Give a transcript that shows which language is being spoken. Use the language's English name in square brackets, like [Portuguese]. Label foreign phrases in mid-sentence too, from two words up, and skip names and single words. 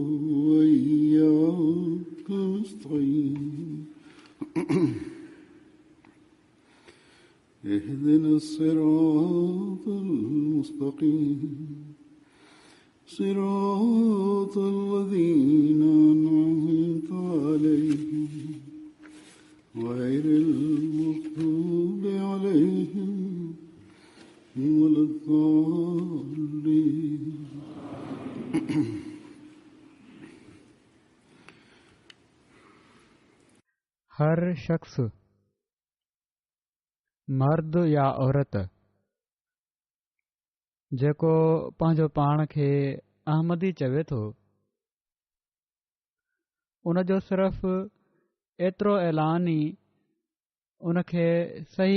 [Arabic] وإياك نستعين اهدنا الصراط المستقيم صراط الذين أنعمت عليهم غير المغضوب عليهم ولا الضالين. [Sindhi] हर शख्स मर्द या औरत जेको पंहिंजो पाण खे अहमदी चवे थो उन जो सिर्फ़ एतिरो ऐलान ई उन खे सही